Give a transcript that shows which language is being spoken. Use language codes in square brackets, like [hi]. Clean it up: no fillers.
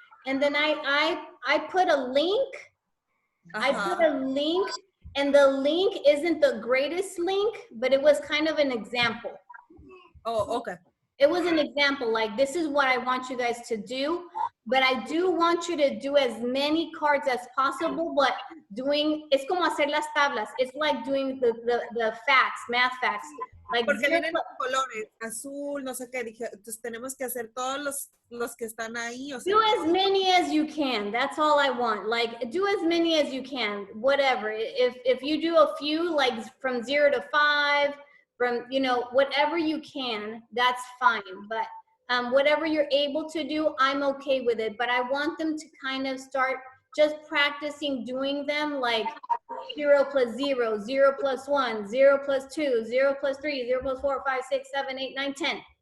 [en] And then I put a link. I put a link, and the link isn't the greatest link, but it was kind of an example. Oh, okay. It was an example, like this is what I want you guys to do, but I do want you to do as many cards as possible, but [es] es como hacer las tablas. [en] It's like doing the facts, math facts. Like [es] porque vienen colores, azul, no sé qué, dije, entonces tenemos que hacer todos los que están ahí. O sea, [en] do as many as you can. That's all I want. Like do as many as you can, whatever. If you do a few, like from 0 to 5, from, you know, whatever you can, that's fine. But whatever you're able to do, I'm okay with it. But I want them to kind of start just practicing doing them, like 0 plus 0, 0 plus 1, 0 plus 2, 0 plus 3, 0 plus 4, 5, 6, 7, 8, 9, 10.